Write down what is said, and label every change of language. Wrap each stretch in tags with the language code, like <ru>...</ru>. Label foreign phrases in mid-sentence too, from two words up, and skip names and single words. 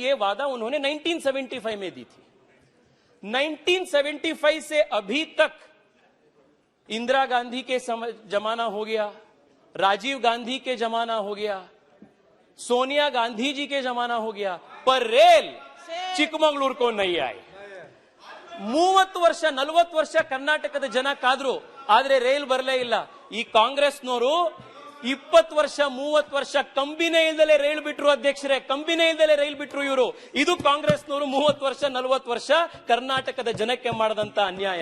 <hi>यह वादा उन्होंने 1975 में दी थी. 1975 से अभी तक इंदिरा गांधी के जमाना हो गया, राजीव गांधी के जमाना हो गया, सोनिया गांधी जी के जमाना हो गया, पर रेल चिकमगलूर को नहीं आई.</hi> <kn>30 ವರ್ಷ 40 ವರ್ಷ ಕರ್ನಾಟಕದ ಜನ ಕಾದ್ರು, ಆದ್ರೆ ರೈಲ್ ಬರಲೇ ಇಲ್ಲ. ಈ ಕಾಂಗ್ರೆಸ್ನವರು 20 ವರ್ಷ 30 ವರ್ಷ ಕಂಬಿನೇ ಇಲ್ದಲೆ ರೈಲ್ ಬಿಟ್ರು. ಅಧ್ಯಕ್ಷರೇ, ಕಂಬಿನೇ ಇಲ್ದಲೆ ರೈಲ್ ಬಿಟ್ರು ಇವರು. ಇದು ಕಾಂಗ್ರೆಸ್ನವರು 30 ವರ್ಷ 40 ವರ್ಷ ಕರ್ನಾಟಕದ ಜನಕ್ಕೆ ಮಾಡದಂತ ಅನ್ಯಾಯ.</kn>